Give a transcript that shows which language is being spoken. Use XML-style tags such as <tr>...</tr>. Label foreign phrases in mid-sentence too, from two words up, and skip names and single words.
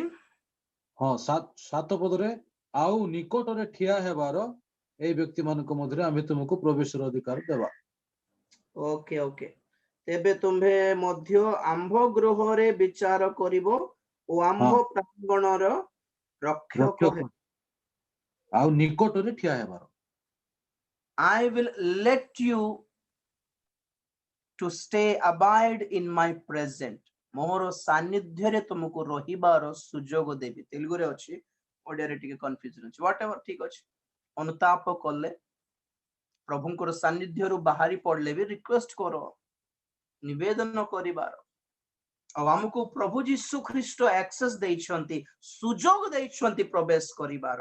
<or>ହଁ, 7 ପଦରେ ଆଉ ନିକଟରେ ଠିଆ ହେବାର ଏଇ ବ୍ୟକ୍ତି ମାନଙ୍କ ମଧ୍ୟରେ ଆମେ ତୁମକୁ ପ୍ରବେଶର ଅଧିକାର ଦେବା। ଓକେ ଓକେ, ତେବେ ତୁମ୍ଭେ ମଧ୍ୟ ଆମ୍ଭ ଗୃହରେ ବିଚାର କରିବ ଓ ଆମ୍ଭ ପ୍ରାଙ୍ଗଣର ରକ୍ଷକ ହେବ। ଆଉ ନିକଟରେ ଠିଆ ହେବାର।</or> <en>I will let you to stay abide in my present.</en> <or>ମୋର ସାନ୍ନିଧ୍ୟରେ ତୁମକୁ ରହିବାର ସୁଯୋଗ ଦେବି। ତେଲୁଗୁରେ ଅଛି, ଓଡିଆରେ ଟିକେ କନଫ୍ୟୁଜନ ଅଛି। ହ୍ୱାଟ ଏଭର, ଠିକ ଅଛି। ଅନୁତାପ କଲେ, ପ୍ରଭୁଙ୍କର ସାନ୍ନିଧ୍ୟରୁ ବାହାରି ପଡିଲେ ବି ରିକ୍ୱେଷ୍ଟ କର, ନିବେଦନ କରିବାର। ଆଉ ଆମକୁ ପ୍ରଭୁ ଯୀଶୁ ଖ୍ରୀଷ୍ଟ ଆକ୍ସେସ ଦେଇଛନ୍ତି, ସୁଯୋଗ ଦେଇଛନ୍ତି ପ୍ରବେଶ କରିବାର।</or>